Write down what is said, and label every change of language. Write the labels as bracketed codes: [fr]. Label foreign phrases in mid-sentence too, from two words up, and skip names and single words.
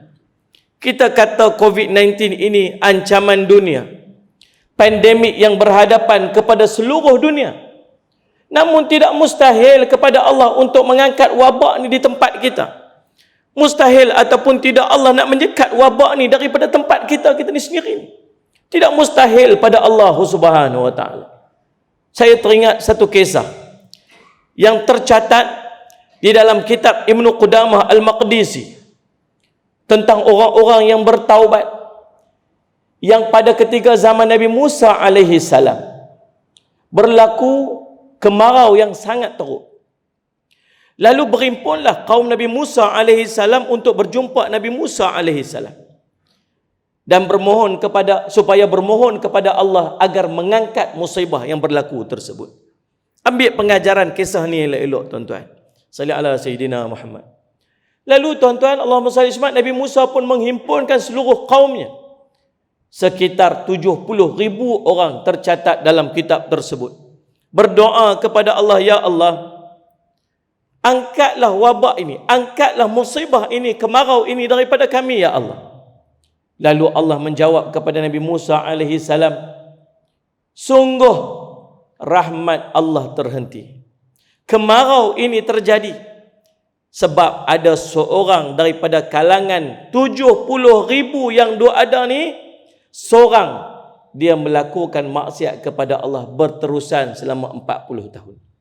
[ms] Kita kata COVID-19 ini ancaman dunia, pandemik yang berhadapan kepada seluruh dunia. Namun tidak mustahil kepada Allah untuk mengangkat wabak ni di tempat kita. Mustahil ataupun tidak Allah nak menjekat wabak ni daripada tempat kita ni sendiri. Tidak mustahil pada [ar] الله سبحانه وتعالى. [ms] Saya teringat satu kisah yang tercatat di dalam kitab Ibnu Qudamah Al-Maqdisi tentang orang-orang yang bertaubat, yang pada ketika zaman Nabi Musa [ar] عليه السلام [ms] berlaku kemarau yang sangat teruk. Lalu berhimpunlah kaum Nabi Musa [ar] عليه السلام [ms] untuk berjumpa Nabi Musa [ar] عليه السلام [ms] dan supaya bermohon kepada Allah agar mengangkat musibah yang berlaku tersebut. Ambil pengajaran kisah ni elok-elok tuan-tuan. [ar] صل على سيدنا محمد. [ms] Lalu tuan-tuan, [ar] اللهم صل عليه, [ms] Nabi Musa pun menghimpunkan seluruh kaumnya. Sekitar 70,000 orang tercatat dalam kitab tersebut. Berdoa kepada Allah, ya Allah, angkatlah wabak ini, angkatlah musibah ini, kemarau ini daripada kami, ya Allah. Lalu Allah menjawab kepada Nabi Musa [ar] عليه السلام, [ms] sungguh rahmat Allah terhenti. Kemarau ini terjadi sebab ada seorang daripada kalangan 70,000 yang ada ni, seorang dia melakukan maksiat kepada Allah berterusan selama 40 tahun.